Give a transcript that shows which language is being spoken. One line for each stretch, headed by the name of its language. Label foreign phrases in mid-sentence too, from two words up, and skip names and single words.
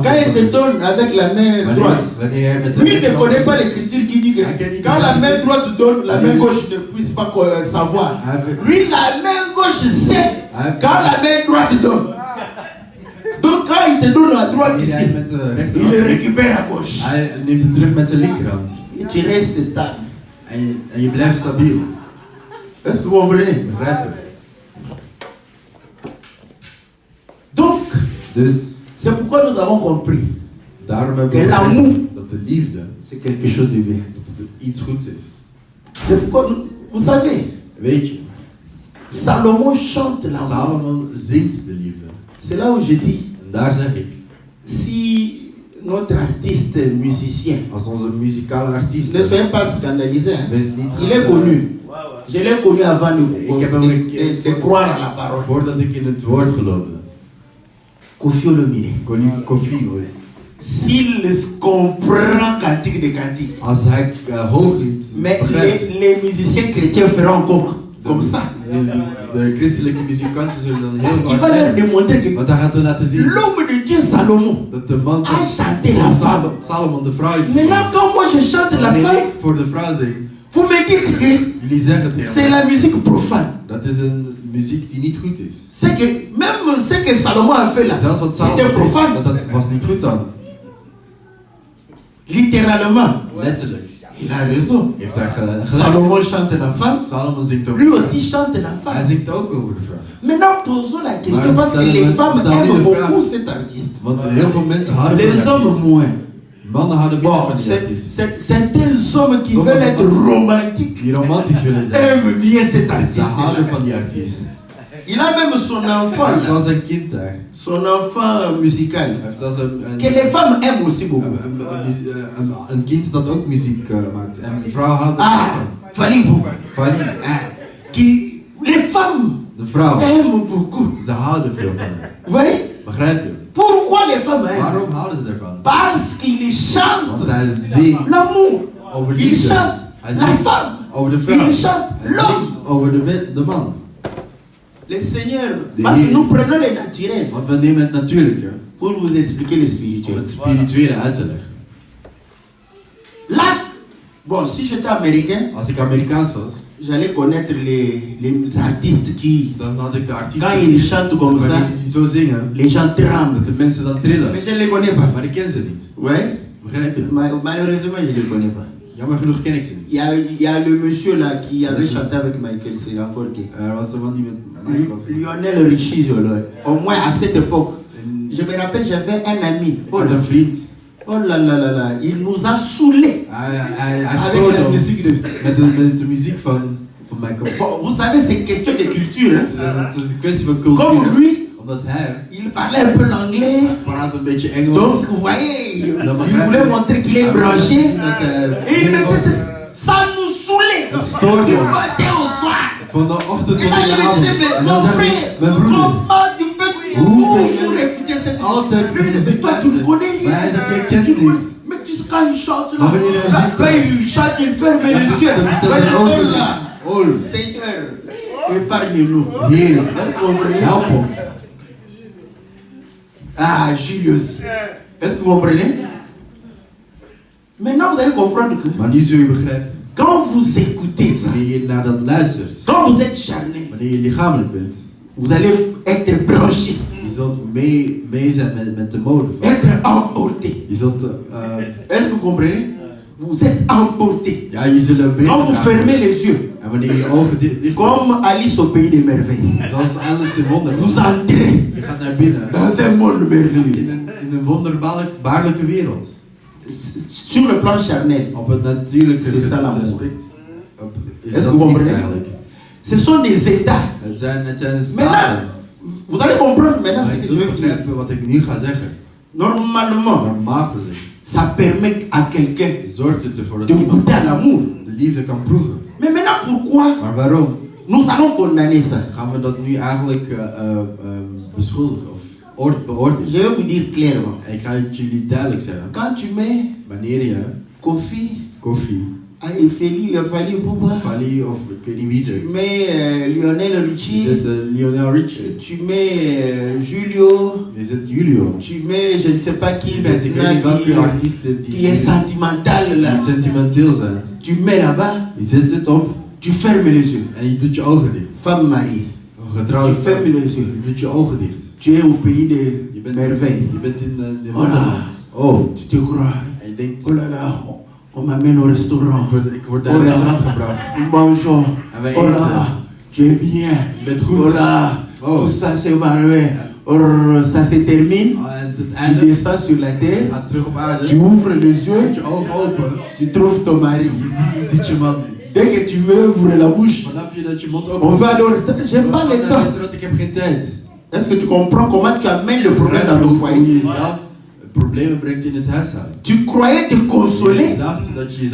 French: Quand il
Dutch: van
French: te donne avec la main droite,
Dutch: Wanneer jij met de
French: lui ne connaît pas l'écriture qui dit que quand la main droite donne, la main gauche ne puisse pas savoir. Lui, la main gauche sait quand la main droite donne. Donc quand il te donne à droite
Dutch: Wanneer jij
French: ici,
Dutch: met de
French: il le
Dutch: rechterhand,
French: récupère à gauche.
Dutch: hij neemt het terug met zijn linkerhand.
French: Et tu restes stable.
Dutch: En je blijft stabiel.
French: Est-ce que vous comprenez?
Dutch: Begrijp je?
French: Donc,
Dutch: Dus
French: c'est pourquoi nous avons compris
Dutch: daarom hebben
French: que
Dutch: we
French: l'amour,
Dutch: begrepen dat de liefde
French: c'est quelque chose de bien.
Dutch: dat het iets goeds is.
French: C'est pourquoi, vous savez,
Dutch: Weet je,
French: Salomon chante l'amour.
Dutch: Salomon zingt de liefde.
French: C'est là où je dis,
Dutch: En daar zeg ik,
French: si notre artiste musicien,
Dutch: als onze muzikale artiest,
French: ne soyez pas scandalisés, hein.
Dutch: wees niet
French: Il est connu. Je l'ai connu avant
Dutch: Ik heb hem gekend
French: de croire à la parole.
Dutch: voordat ik in het woord geloofde. Koffi Olomide. Koffie hoor.
French: S'il comprend cantique de cantique.
Dutch: Als hij hooglied
French: Mais
Dutch: begrijpt.
French: les musiciens chrétiens feront encore comme ça.
Dutch: De christelijke muzikanten zullen dan heel
French: Parce qu'il
Dutch: vaak
French: va leur
Dutch: zeggen.
French: démontrer que
Dutch: Want hij gaat er laten zien
French: l'homme de Dieu Salomon
Dutch: dat de man
French: a chanté la femme.
Dutch: Salomon de vrouw heeft
French: Maintenant, quand moi je chante la
Dutch: Wanneer
French: femme,
Dutch: ik voor de vrouw zing,
French: vous me dites que
Dutch: jullie zeggen tegen
French: c'est
Dutch: mij,
French: la musique profane.
Dutch: dat is een muziek die niet goed is.
French: C'est que même ce que Salomon a fait là,
Dutch: Zelfs wat
French: c'était Salomon profane.
Dutch: deed, dat was niet goed dan.
French: Littéralement,
Dutch: Letterlijk.
French: il a raison.
Dutch: Heeft hij gelijk.
French: Salomon chante la femme,
Dutch: Salomon zingt ook.
French: lui aussi chante la
Dutch: Hij
French: femme.
Dutch: zingt ook over de vrouw.
French: Maintenant, posons la question
Dutch: Maar
French: parce que
Dutch: stel-
French: les femmes
Dutch: stel die
French: aiment
Dutch: de vraag.
French: beaucoup cet artiste.
Dutch: Want heel veel mensen houden van
French: Les
Dutch: die
French: hommes
Dutch: artiest.
French: moins.
Dutch: Mannen houden minder
French: Bon,
Dutch: van die artiest.
French: certains hommes qui
Dutch: Sommige
French: veulent être
Dutch: mannen-
French: romantiques
Dutch: Die romantisch willen zijn.
French: aiment bien cet
Dutch: Ze
French: artiste.
Dutch: houden van die artiest.
French: Il a même son enfant,
Dutch: Hij heeft
French: là,
Dutch: zelfs een kind daar.
French: son enfant musical,
Dutch: Hij heeft zelfs
French: que les femmes aiment aussi beaucoup.
Dutch: een kind dat ook muziek maakt. En een vrouw houdt Ah, ervan.
French: Fally beaucoup. Fally. Les femmes
Dutch: De vrouw.
French: aiment beaucoup.
Dutch: Ze houden veel van hem.
French: Vous voyez?
Dutch: Begrijp je?
French: Pourquoi les femmes aiment?
Dutch: Waarom houden ze ervan?
French: Parce qu'il
Dutch: Want
French: chante
Dutch: hij zingt
French: l'amour.
Dutch: over
French: Il
Dutch: liefde.
French: chante
Dutch: Hij
French: la
Dutch: zingt
French: femme.
Dutch: over de vrouw.
French: Il chante
Dutch: Hij
French: l'homme.
Dutch: zingt over de man.
French: Le Seigneur,
Dutch: De
French: parce que
Dutch: Heer.
French: nous prenons les naturels
Dutch: Want we nemen het natuurlijke
French: pour vous expliquer les
Dutch: om
French: spirituels.
Dutch: het spirituele uit te leggen.
French: Là, bon, si j'étais américain,
Dutch: Als ik Amerikaans was,
French: j'allais connaître les artistes qui,
Dutch: dan had ik de artiesten.
French: quand ils chantent comme ça,
Dutch: Wanneer die zo zingen,
French: les gens tremblent.
Dutch: dat de mensen dan trillen.
French: Mais je ne les connais pas.
Dutch: Maar ik ken ze niet.
French: Ouais.
Dutch: Begrijp je?
French: Malheureusement, je ne les connais pas.
Dutch: Jammer genoeg ken ik ze niet.
French: Il y a le monsieur là qui avait chanté avec Michael, c'est encore qui.
Dutch: Er was een man die met Michael.
French: Lionel Richie, au moins à cette époque.
Dutch: En
French: Je me rappelle, j'avais un ami. Oh
Dutch: had
French: là,
Dutch: een vriend.
French: oh là là là là, il nous a saoulés
Dutch: Hij
French: avec
Dutch: stoorde
French: la
Dutch: ons
French: musique de.
Dutch: met de muziek van Michael.
French: Bon, vous savez, c'est une question de culture. Hein?
Dutch: Het is een kwestie van
French: Comme
Dutch: cultuur.
French: lui,
Dutch: Omdat hij
French: il parlait un peu l'anglais.
Dutch: praat een beetje Engels.
French: Donc, vous voyez, il voulait montrer qu'il est branché.
Dutch: Dat
French: Et il mettait ça nous saoulait.
Dutch: Het stoorde
French: Il
Dutch: ons.
French: battait au soir.
Dutch: Van de ochtend
French: Et
Dutch: tot
French: là,
Dutch: in
French: il
Dutch: de
French: me
Dutch: avond.
French: disait,
Dutch: En
French: mais
Dutch: dan
French: mon
Dutch: zei
French: frère,
Dutch: hij, mijn broeder,
French: comment tu peux toujours écouter cette
Dutch: altijd de muziek
French: Toi, tu ne connais rien.
Dutch: Maar hij zegt, jij kent
French: Tu connais-
Dutch: niks.
French: Mais tu sais, quand il chante là,
Dutch: Maar wanneer hij zingt,
French: quand il chante, il ferme les yeux.
Dutch: Dat hij
French: Ouais,
Dutch: zijn oh ogen
French: là,
Dutch: doet. Oh,
French: Seigneur, épargne-nous.
Dutch: Heer,
French: Vous comprenez?
Dutch: help ons.
French: Ah, Julius. Est-ce que vous comprenez? Maintenant, vous allez comprendre que
Dutch: Maar nu zul je begrijpen,
French: quand vous écoutez ça,
Dutch: wanneer je naar dat luistert,
French: quand vous êtes charné,
Dutch: wanneer je lichamelijk bent,
French: vous allez être branché,
Dutch: je zult mee zijn met de mode van.
French: être emporté.
Dutch: Je zult,
French: Est-ce que vous comprenez? Vous êtes emporté.
Dutch: ja, je zult
French: Quand vous fermez les yeux,
Dutch: En wanneer je ogen dicht
French: comme Alice au pays des merveilles,
Dutch: zoals Alice in
French: vous
Dutch: Wonderland,
French: entrez
Dutch: je gaat naar binnen
French: dans un monde merveilleux.
Dutch: in een wonderbaarlijke wereld.
French: Sur le plan charnel,
Dutch: Op het natuurlijke
French: C'est ça, l'amour.
Dutch: aspect. Is
French: Est-ce que
Dutch: dat
French: vous
Dutch: niet
French: comprenez?
Dutch: eigenlijk?
French: ce sont des états.
Dutch: Het zijn
French: Maintenant,
Dutch: staten.
French: vous allez comprendre maintenant
Dutch: Maar
French: ce
Dutch: je
French: que je
Dutch: zult
French: veux dire.
Dutch: begrijpen wat ik nu ga zeggen.
French: Normalement,
Dutch: Normaal gezien
French: ça permet à quelqu'un
Dutch: zorgt het ervoor dat
French: de
Dutch: je
French: goûter à l'amour.
Dutch: de liefde kan proeven.
French: Mais maintenant, pourquoi
Dutch: Maar waarom
French: nous allons condamner ça?
Dutch: gaan we dat nu eigenlijk beschuldigen of beoordelen?
French: Je vais vous dire clairement.
Dutch: En ik ga het jullie duidelijk zeggen.
French: Quand tu mets
Dutch: Wanneer je Kofi, koffie, Fally Poupa, Fally of ik weet niet wie
French: tu
Dutch: ze,
French: mets Lionel
Dutch: je Richie, zet Lionel Richie,
French: tu mets Julio,
Dutch: je zet Julio,
French: tu mets je ne sais pas qui
Dutch: je zet ik weet niet welke
French: maintenant
Dutch: artiesten
French: qui est sentimental là.
Dutch: die sentimenteel zijn.
French: Tu mets là-bas,
Dutch: Je zet het op
French: tu fermes les yeux.
Dutch: en je doet je ogen dicht.
French: Femme mariée,
Dutch: Een getrouwde
French: tu fermes
Dutch: vrouw,
French: les yeux.
Dutch: je doet je ogen dicht.
French: Tu es au pays des
Dutch: Je bent,
French: merveilles.
Dutch: je bent in de
French: Voilà.
Dutch: Wonderland. Oh,
French: Tu te crois,
Dutch: en je denkt,
French: oh là là, on m'amène au restaurant.
Dutch: ik word naar Oh een
French: là,
Dutch: restaurant gebracht.
French: nous mangeons.
Dutch: En wij Oh eten.
French: là, tu es bien.
Dutch: Je bent goed.
French: Oh là, Oh. tout ça c'est merveilleux. Oh, ça se termine.
Dutch: En het
French: Tu
Dutch: einde,
French: descends sur la
Dutch: je
French: terre.
Dutch: gaat terug op aarde.
French: Tu ouvres les
Dutch: Zet
French: yeux.
Dutch: je ogen open.
French: Tu trouves ton mari.
Dutch: Je ziet je man.
French: Dès que tu veux ouvrir la bouche,
Dutch: Vanaf je dat je mond
French: on
Dutch: open.
French: va aller au restaurant. J'aime pas le temps.
Dutch: Ik heb geen tijd.
French: Est-ce que tu comprends comment tu amènes le problème dans ton
Dutch: Hoe
French: foyer?
Dutch: je jezelf problemen brengt in het huishouden.
French: Tu croyais te
Dutch: Je
French: consoler,
Dutch: dacht dat je jezelf